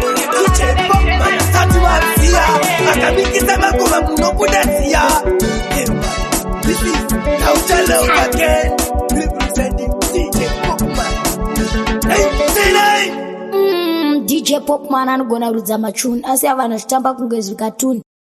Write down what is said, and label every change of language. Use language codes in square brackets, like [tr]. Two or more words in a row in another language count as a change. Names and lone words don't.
[sn] D J Popman asati waziya, akabikisa magoma munobuda ziya. [en] This is Kaucha Love again, representing D J Popman. [sn] Mm, D J Popman anogona kuridza machuni, asi ava anozvitamba kunge zvikatuni.